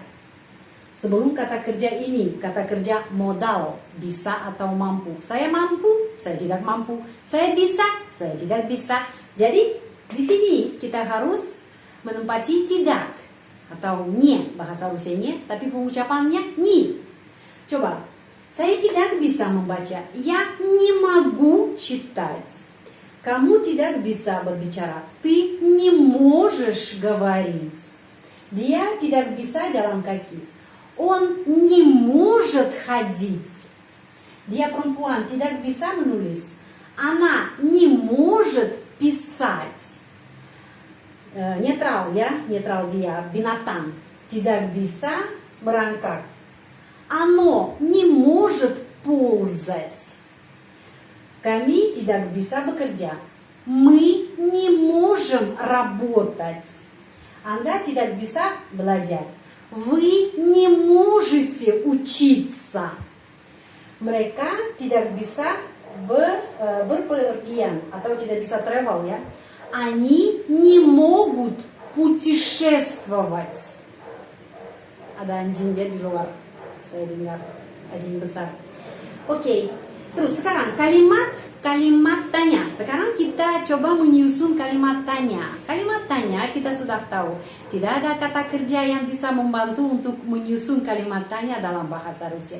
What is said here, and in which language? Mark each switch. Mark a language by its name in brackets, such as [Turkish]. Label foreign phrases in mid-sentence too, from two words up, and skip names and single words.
[Indonesian] Sebelum kata kerja ini, kata kerja modal, bisa atau mampu. Saya mampu, saya tidak mampu. Saya bisa, saya tidak bisa. Jadi di sini kita harus menempati tidak atau nie, bahasa Rusianya, tapi pengucapannya ni. Coba, saya tidak bisa membaca. [Russian] Я не могу читать. [Indonesian] Kamu tidak bisa berbicara. [Russian] Ты не можешь говорить. [Indonesian] Dia tidak bisa jalan kaki. [Russian] Он не может ходить. [Indonesian] Dia perempuan, tidak bisa menulis. [Russian] Она не может писать. [Indonesian] Netral ya, netral dia, binatang. Tidak bisa merangkak. [Russian] Оно не может ползать. [Indonesian] Kami tidak bisa bekerja. [Russian] Мы не можем работать. [Indonesian] Anda tidak bisa belajar. [Russian] Вы не можете учиться. [Indonesian] Mereka tidak bisa berpergian atau tidak bisa travel ya. [Russian] Они не могут путешествовать. [Indonesian] Ada anjing ya di luar. Saya dengar anjing besar. Oke. Terus sekarang kalimat tanya. Sekarang kita coba menyusun kalimat tanya. Kalimat tanya kita sudah tahu. Tidak ada kata kerja yang bisa membantu untuk menyusun kalimat tanya dalam bahasa Rusia.